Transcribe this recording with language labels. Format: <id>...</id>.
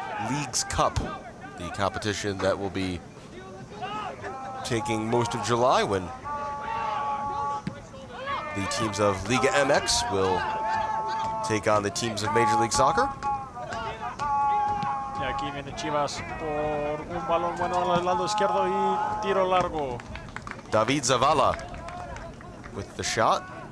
<en>Leagues Cup, the competition that will be taking most of July when the teams of Liga MX will take on the teams of Major League Soccer.</en> <es>Y aquí viene Chivas por un balón bueno al lado izquierdo y tiro largo.</es> <en>David Zavala with the shot.</en>